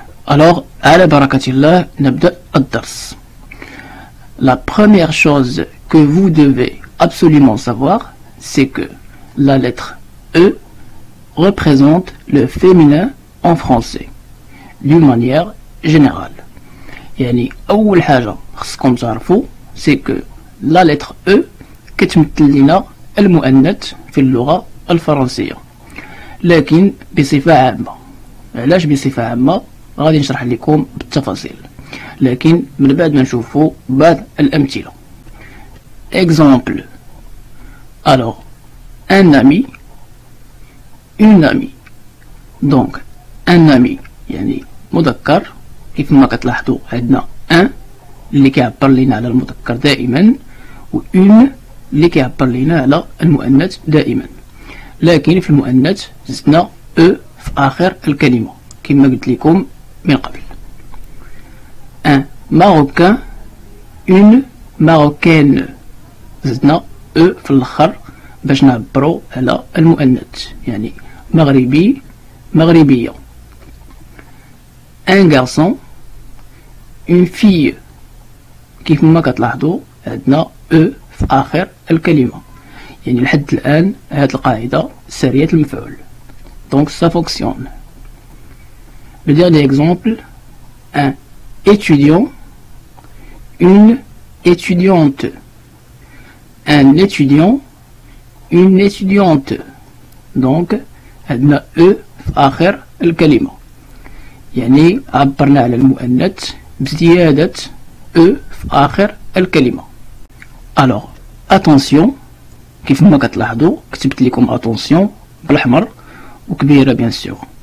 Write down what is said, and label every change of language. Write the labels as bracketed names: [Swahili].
[Arabic] Alors, على بركة الله نبدأ الدرس. [French] La première chose que vous devez absolument savoir, c'est que la lettre E représente le féminin en français, d'une manière générale. [Arabic] يعني أول حاجة خصكم تعرفوا [French] c'est que la lettre E [Arabic] كتمثل لنا المؤنث في اللغة الفرنسية، لكن بصفة عامة. علاش بصفة عامة؟ غادي نشرح لكم بالتفاصيل، لكن من بعد ما نشوفوا بعض الأمثلة. [French] Exemple. Alors, un ami, une amie. Donc, un ami [Arabic] يعني مذكر، كيف ما كتلاحظوا عندنا un اللي كيعبر لنا على المذكر دائما، و une اللي كيعبر لنا على المؤنث دائما. لكن في المؤنث زدنا e في آخر الكلمة كما قلت لكم من قبل. [French] un marocain, une marocaine. [Arabic] زدنا e في الاخر باش نعبرو على المؤنث، يعني مغربي مغربية. [French] un garçon, une fille. [Arabic] كيف ما كتلاحظوا عندنا e في آخر الكلمة، يعني لحد الآن هاد القاعدة سارية المفعول. [French] donc ça fonctionne. Le dernier exemple, un étudiant, une étudiante. Un étudiant, une étudiante. [Arabic] Donc, عندنا E في آخر الكلمة، يعني عبرنا على المؤنث بزيادة E في آخر الكلمة. Alors, attention، كيف ما كتلاحظوا كتبت لكم attention بالأحمر وكبيرة بيان سور.